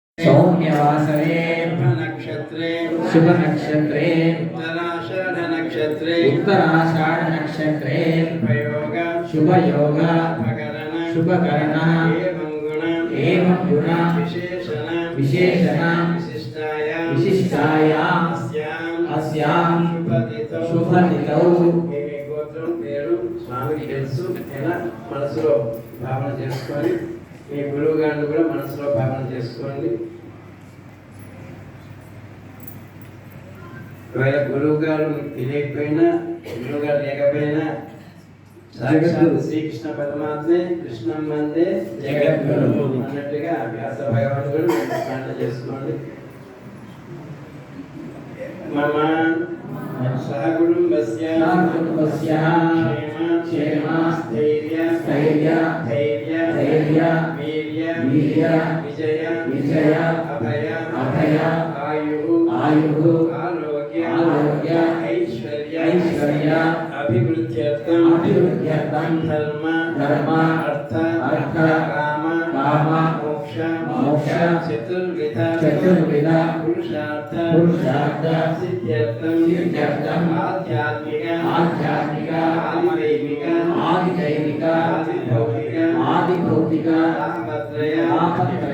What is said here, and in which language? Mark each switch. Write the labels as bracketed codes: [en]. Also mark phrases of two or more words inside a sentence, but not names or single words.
[sa] सौम्यवासरे शुभ नक्षत्रे उत्तराषाढ़ नक्षत्रे शुभ योग शुभकरण एवं गुण विशेषण विशिष्टायां अस्यां शुभतिथौ [te] స్వామికి తెలుసు ఎలా మనసులో భావన చేసుకొని మీ గురువు గారిని కూడా మనసులో భావన చేసుకోండి. ఒకవేళ గురువు గారు తెలియకపోయినా గురువు గారు లేకపోయినా సాక్షాత్ శ్రీకృష్ణ పరమాత్మే [sa] కృష్ణం వందే జగద్గురు [te] అన్నట్టుగా వ్యాస భగవానుడు కూడా స్మరణ చేసుకోండి. [sa] మమ సహకుటుంబస్య क्षेम स्थैर्य वीर्य विजय अभय आयु आरोग्य ऐश्वर्य अभिवृद्ध्यर्थं धर्म अर्थ काम मोक्ष चतुर्विध पुरुषार्थ सिद्ध्यर्थं आध्यात्मिक आदिदैविक आदिभौतिक